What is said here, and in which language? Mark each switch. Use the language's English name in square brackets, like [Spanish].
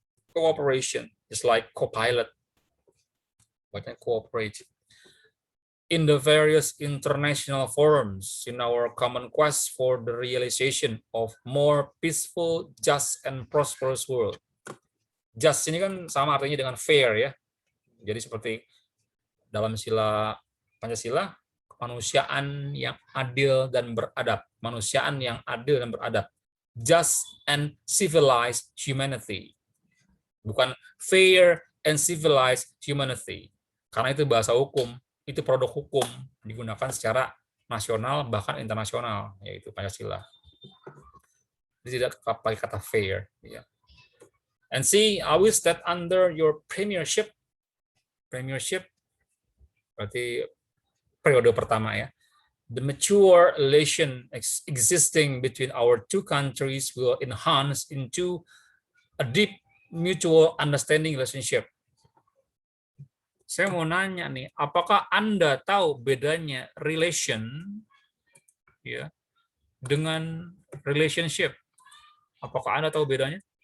[English] Cooperation is like co-pilot. [Indonesian] Bacanya [English] cooperate. In the various international forums in our common quest for the realization of more peaceful, just, and prosperous world. [Indonesian] Just ini kan sama artinya dengan fair ya. Jadi seperti dalam sila Pancasila, kemanusiaan yang adil dan beradab. Kemanusiaan yang adil dan beradab. [English] Just and civilized humanity. [Indonesian] Bukan [English] fair and civilized humanity. [Indonesian] Karena itu bahasa hukum, itu produk hukum, digunakan secara nasional bahkan internasional, yaitu Pancasila. Jadi tidak pakai kata fair. Ya. [English] And see, I wish that under your premiership [Indonesian] berarti periode pertama ya, [English] the mature relation existing between our two countries will enhance into a deep mutual understanding relationship. [Indonesian] Saya mau nanya nih, apakah Anda tahu bedanya relation ya dengan relationship? Apakah Anda tahu bedanya?